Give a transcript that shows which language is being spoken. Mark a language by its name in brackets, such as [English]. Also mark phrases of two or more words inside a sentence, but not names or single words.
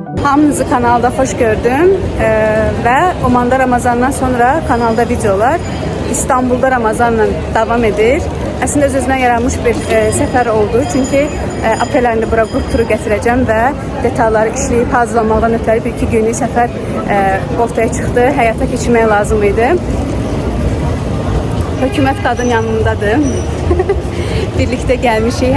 [Turkish] Hamınızı kanalda hoş gördüm ve Oman'da Ramazan'dan sonra kanalda [Azerbaijani] videolar İstanbul'da Ramazan'la devam edir. Aslında öz-özünə yaranmış bir səfər oldu. Çünkü aprel ayında bura qrup turu gətirəcəm və detalları işləyib hazırlamaqdan ötürü bir iki günlük səfər ortaya çıxdı. Həyata keçirmək lazım idi. Hökumət qadın yanımdadır. [Turkish] Birlikte gelmişik.